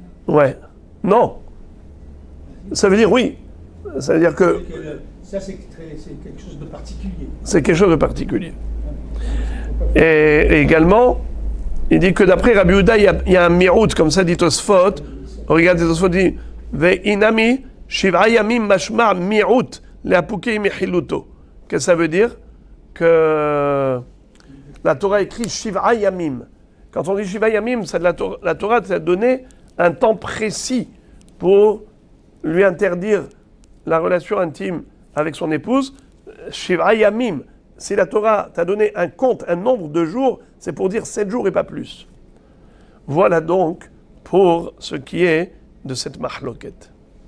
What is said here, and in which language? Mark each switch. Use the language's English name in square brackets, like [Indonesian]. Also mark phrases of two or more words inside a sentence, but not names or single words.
[French] Ouais. Non. Ça veut dire oui. Ça veut dire que Ça, c'est quelque chose de particulier. c'est quelque chose de particulier. Et également, il dit que d'après Rabbi Yehuda, il y a un mirout, comme ça dit Tosfot. Regardez, Tosfot dit [Hebrew] ואי נמי שבעה ימים משמע מירוט לאפוקי מחילתו. [French] Qu'est-ce que ça veut dire? Que la Torah écrit [Hebrew] שבעה ימים. [French] Quand on dit [Hebrew] שבעה ימים, [French] c'est la Torah t'a donné un temps précis pour lui interdire la relation intime avec son épouse. [Hebrew] שבעה ימים. [French] Si la Torah t'a donné un compte, un nombre de jours, c'est pour dire 7 jours et pas plus. Voilà donc pour ce qui est de cette mahloket.